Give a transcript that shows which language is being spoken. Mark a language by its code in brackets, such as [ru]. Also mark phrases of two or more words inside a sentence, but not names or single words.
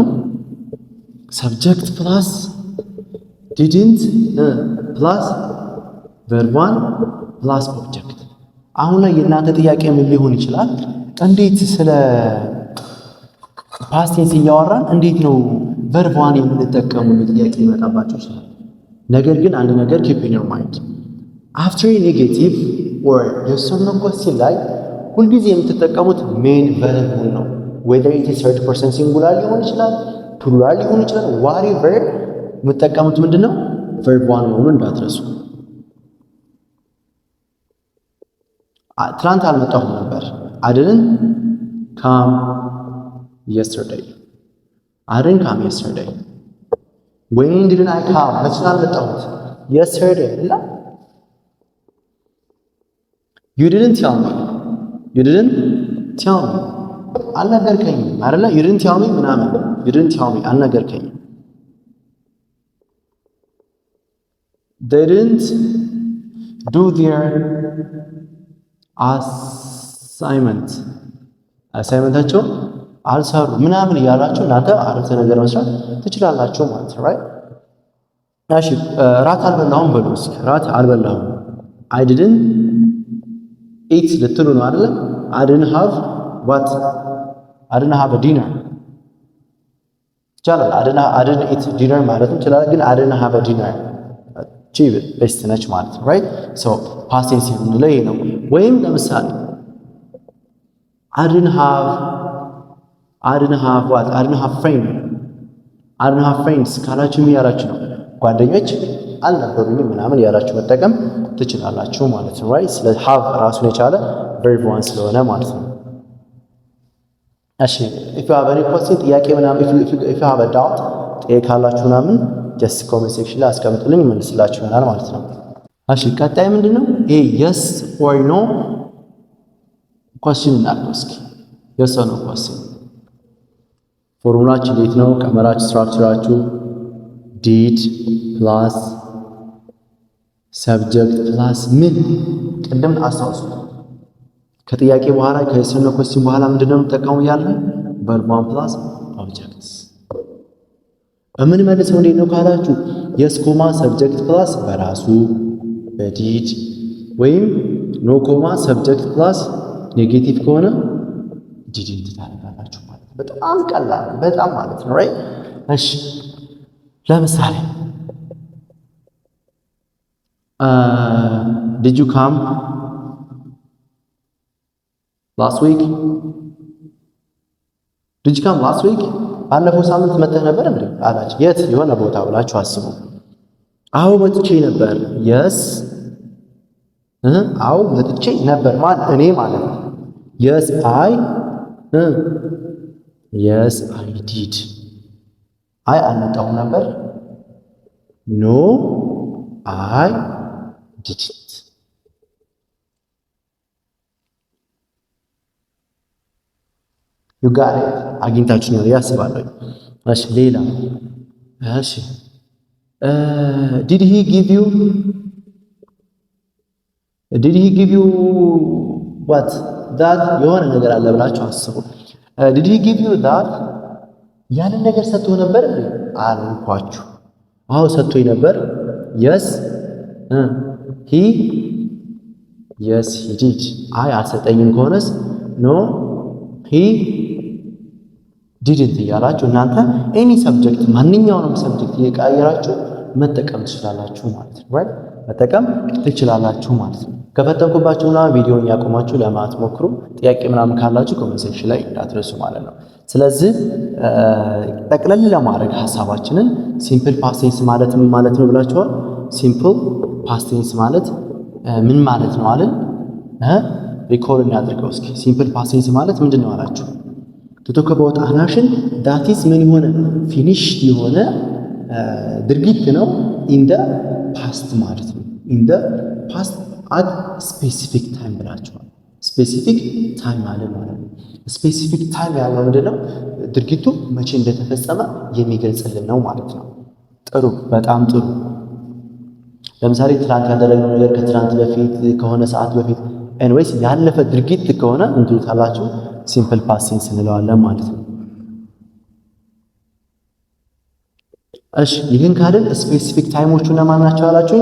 [en] subject plus didn't plus verb 1 plus object። [am] አሁን ላይ የእናንተ ጥያቄ ምን ሊሆን ይችላል? እንዴት ስለ [en] past tense [am] እያወራን እንዴት ነው verb 1 የምንጠቀመው ጥያቄ ይመጣባችሁ ይችላል። ነገር ግን አንድ ነገር [en] keep in your mind after a negative or yes or no question [am] ላይ ሁልጊዜ የምትጠቀሙት [en] main verb [am] ነው። [en] whether it is third person singular [am] ሊሆን ይችላል plural ሊሆን ይችላል whatever የምትጠቀሙት ምንድነው verb 1 መሆኑን እንዳትረሱ። ትናንት አልመጣሁም ነበር [en] I didn't come yesterday. I didn't come yesterday. When didn't I come? [am] መቼ አልመጣሁት? yesterday አይደል? [en] You didn't tell me. You didn't tell me. [am] አልነገርከኝም አይደል? [en] You didn't tell me [am] ምናምን [en] You didn't tell me [am] አልነገርከኝም። [en] They didn't do their [am] አሳይመንታቸው አልሰሩ ምናምን እያላችሁ እናንተ አረፍተ ነገር መስራት ትችላላችሁ ማለት ነው። right እሺ ራት አልበላሁም በሉ እስኪ። ራት አልበላሁም [en] I didn't eat [am] ልትሉ ነው አይደል? [en] I didn't have what I didn't have a dinner ይቻላል። I didn't eat dinner [am] ማለትም ይችላል። ግን [en] I didn't have a dinner [am] ቺብ ቤስት ነች ማለት ነው። [en] right so past tense [am] የምንለው ይሄ ነው። ወይም ለምሳሌ [en] I didn't have what I didn't have friends [am] ካላችሁ ምን ያላችሁ ነው? ጓደኞች አልነበሩኝም ምናምን ያላችሁ መጠቀም ትችላላችሁ ማለት ነው። ራይት ስለ ሃቭ ራሱን የቻለ [en] verb one [am] ስለሆነ ማለት ነው። እሺ [en] if you have any question [am] ጥያቄ ምናምን [en] if you have a doubt [am] ጥያቄ ካላችሁ ምናምን [en] just comment section [am] ላይ አስቀምጡልኝ መልስላችሁ ይሆናል ማለት ነው። እሺ ቀጣይ ምንድነው ይሄ [en] yes or no question [am] እናድርገው እስኪ። [en] yes or no question [am] ፎርሙላችሁ እንዴት ነው? ቀመራችሁ ስትራክቸራችሁ [en] did plus subject plus [am] ምን ቅድም አስታውሱ። ከጥያቄ በኋላ ከየስ [en] or no question [am] በኋላ ምንድነው የምንጠቀመው ያለን [en] verb one plus objects [am] መልሰው እንዴት ነው ካላችሁ [en] yes comma subject plus [am] በራሱ በዲድ ወይም [en] no comma subject plus negative [am] ከሆነ ዲድንት ታደርጋላችሁ ማለት ነው። በጣም ቀላል በጣም ማለት ነው ራይት። እሺ ለምሳሌ [en] did you come last week did you come last week [am] ባለፈው ሳምንት መጥተህ ነበር እንዴ አላችሁ። የት የሆነ ቦታ ብላችሁ አስቡ። አዎ መጥቼ ነበር yes አዎ መጥቼ ነበር ማን እኔ ማለት ነው። [en] yes I did [am] አይ አልመጣሁም ነበር [en] no I didn't you got it [am] አግኝታችሁ ነው ያስባለሁ። እሺ ሌላ እሺ [en] did he give you what that [am] የሆነ ነገር አለ ብላችሁ አስቡ። [en] did he give you that [am] ያንን ነገር ሰጥቶ ነበር እንዴ አልኳችሁ። አዎ ሰጥቶኝ ነበር [en] yes he [am] did አይ አልሰጠኝም ከሆነስ [en] no he didn't [am] እያላችሁ እናንተ [en] any subject [am] ማንኛውንም ሰብጀክት እየቀያየራችሁ መጠቀም ትችላላችሁ ማለት ነው። ራይት መጠቀም ትችላላችሁ ማለት ነው። ከፈተንኩባችሁና ቪዲዮውን ያቆማችሁ ለማለት ሞክሩ። ጥያቄ ምናምን ካላችሁ [en] comment section [am] ላይ እንዳትረሱ ማለት ነው። ስለዚህ ጠቅለል ለማድረግ ሐሳባችንን [en] simple past tense [am] ማለት ምን ማለት ነው ብላችኋል። ሲምፕል ፓስት ቴንስ ማለት ምን ማለት ነው አለን? ሪኮል እናድርገው እስኪ። [en] simple past tense [am] ማለት ምንድነው አላችሁ? [en] to talk about an action that is [am] ምን የሆነ [en] finished [am] የሆነ ድርጊት ነው [en] in the past [am] ማለት ነው። [en] in the past at specific time ብላችኋል። specific time [am] አለ ማለት ነው። [en] specific time [am] ያለው ምንድነው? ድርጊቱ መቼ እንደተፈጸመ የሚገልጽልን ነው ማለት ነው። ጥሩ በጣም ጥሩ። ለምሳሌ ትናንት ያደረግነው ነገር ከትናንት በፊት ከሆነ ሰዓት በፊት ኤኒዌይስ ያለፈ ድርጊት ከሆነ እንትን ታላችሁ [en] simple past tense [am] እንለዋለን ማለት ነው። እሺ ይህን ካልን ስፔሲፊክ ታይሞቹ ለማን ናቸው አላችሁ?